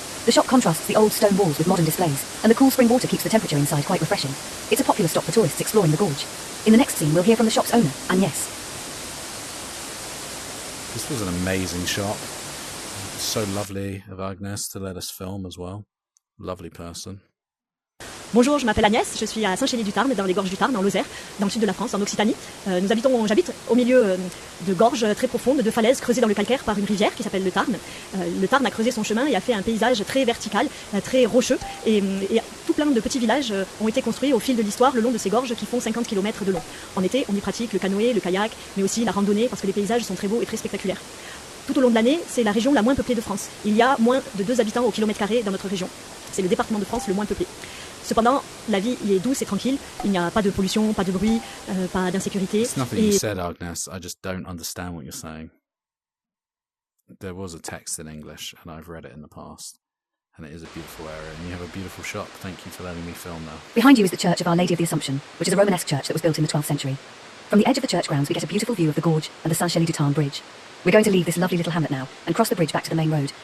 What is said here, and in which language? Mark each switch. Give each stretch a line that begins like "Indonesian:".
English: The shop contrasts the old stone walls with modern displays, and the cool spring water keeps the temperature inside quite refreshing. It's a popular stop for tourists exploring the gorge. In the next scene, we'll hear from the shop's owner, Agnès. This was an amazing shop. So lovely of Agnès to let us film as well. Lovely person.
French: Bonjour, je m'appelle Agnès, je suis à Saint-Chély du Tarn, dans les Gorges du Tarn, en Lozère, dans le sud de la France, en Occitanie. J'habite au milieu de gorges très profondes, de falaises creusées dans le calcaire par une rivière qui s'appelle le Tarn. Le Tarn a creusé son chemin et a fait un paysage très vertical, très rocheux, et tout plein de petits villages ont été construits au fil de l'histoire le long de ces gorges qui font 50 km de long. En été, on y pratique le canoë, le kayak, mais aussi la randonnée parce que les paysages sont très beaux et très spectaculaires. Tout au long de l'année, c'est la région la moins peuplée de France. Il y a moins de 2 habitants au kilomètre carré dans notre région. C'est le département de France le moins peuplé. Cependant, la vie y est douce et tranquille. Il n'y a pas de pollution, pas de bruit, pas d'insécurité.
English: It's nothing you said, Agnes. I just don't understand what you're saying. There was a text in English, and I've read it in the past. And it is a beautiful area, and you have a beautiful shop. Thank you for letting me film there. Behind you is the Church of Our Lady of the Assumption, which is a Romanesque church that was built in the 12th century. From the edge of the church grounds, we get a beautiful view of the gorge and the Saint-Chély du Tarn bridge. We're going to leave this lovely little hamlet now and cross the bridge back to the main road.